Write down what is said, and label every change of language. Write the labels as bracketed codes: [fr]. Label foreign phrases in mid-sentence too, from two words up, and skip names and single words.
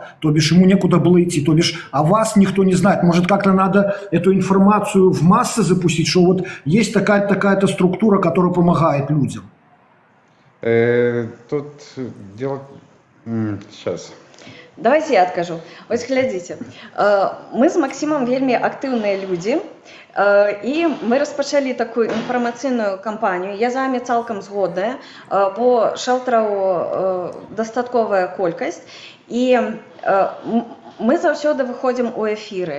[ru] То бишь ему некуда было идти, то бишь, а вас никто не знает. Может, как-то надо эту информацию в массы запустить, что вот есть такая-то структура, которая помогает людям? Тут дело... Сейчас... [be] Давайте я адкажу. Вось глядзіце, мы з Максімам вельмі актыўныя людзі, і мы распачалі такую інфармацыйную кампанію. Я з вами цалкам згодная, бо шэлтараў дастатковая колькасць, і мы заўсёды выходзім у эфіры.